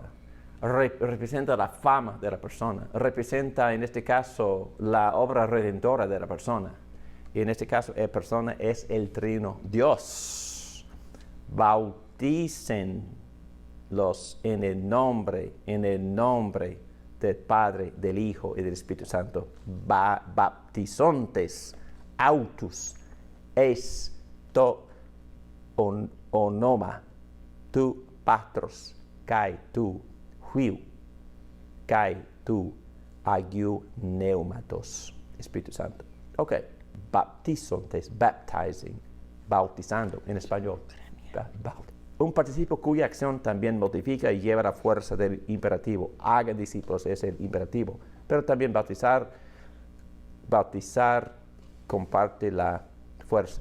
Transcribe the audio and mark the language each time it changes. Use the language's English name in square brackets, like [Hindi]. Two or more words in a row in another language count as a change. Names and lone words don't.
[Spanish] Representa la fama de la persona. Representa, en este caso, la obra redentora de la persona. Y en este caso, la persona es el Trino Dios. Bautícenlos en el nombre del Padre, del Hijo y del Espíritu Santo. [Greek] Βαπτίζοντες, αὐτούς, εἰς, τό, ὄνομα, τοῦ, πατρός, καί, τοῦ, υἱοῦ, καί, τοῦ, ἁγίου, πνεύματος. [Spanish] Espíritu Santo. Ok. Baptizontes, baptizing, bautizando en español. Un participio cuya acción también modifica y lleva la fuerza del imperativo. Haga discípulos es el imperativo. Pero también bautizar comparte la fuerza.